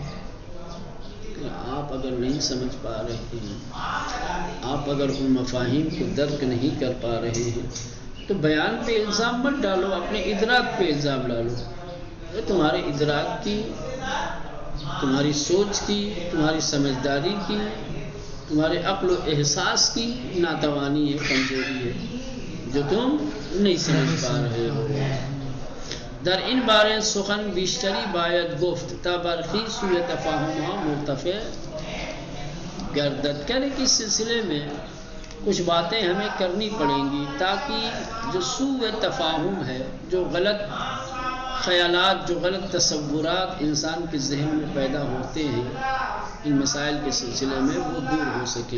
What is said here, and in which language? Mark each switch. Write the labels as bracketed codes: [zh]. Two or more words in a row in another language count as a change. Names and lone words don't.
[ur] آپ اگر نہیں سمجھ پا رہے ہیں، آپ اگر ان مفاہیم کو درک نہیں کر پا رہے ہیں، تو بیان پہ الزام مت ڈالو، اپنے ادراک پہ الزام ڈالو۔ یہ تمہارے ادراک کی، تمہاری سوچ کی، تمہاری سمجھداری کی، تمہارے عقل و احساس کی ناتوانی ہے، کمزوری ہے، جو تم نہیں سمجھ پا رہے ہو۔ [fa] در این بارے سخن بیشتری باید گفت تا برخی سوء تفاہمہ مرتفع گردد، [ur] کہنے کے سلسلے میں کچھ باتیں ہمیں کرنی پڑیں گی تاکہ جو سوء تفاہم ہے، جو غلط خیالات، جو غلط تصورات انسان کے ذہن میں پیدا ہوتے ہیں ان مسائل کے سلسلے میں، وہ دور ہو سکیں۔